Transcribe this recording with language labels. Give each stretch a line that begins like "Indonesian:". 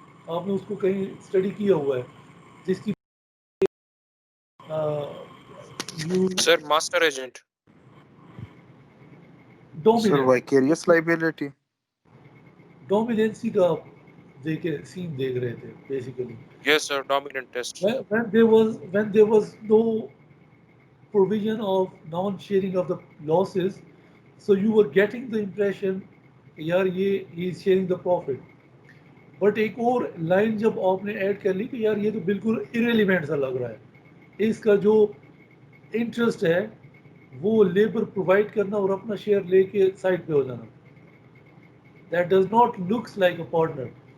Hindi: आपने उसको कहीं स्टडी किया हुआ है जिसकी you
English: Sir master agent sir dominant vicarious liability.
Hindi: Dominancy का आप सीन देख रहे थे basically.
English: Yes sir dominant test. when there was no provision of non-sharing of the losses, so you were getting the impression
Hindi: यार ये
English: he is sharing the profit.
Hindi: But एक और line जब आपने ऐड कर ली कि यार ये तो बिल्कुल इरेलीवेंट सा लग रहा है, इसका जो इंटरेस्ट है वो लेबर प्रोवाइड करना और अपना शेयर लेके साइड पे हो जाना,
English: That does not looks like a partner.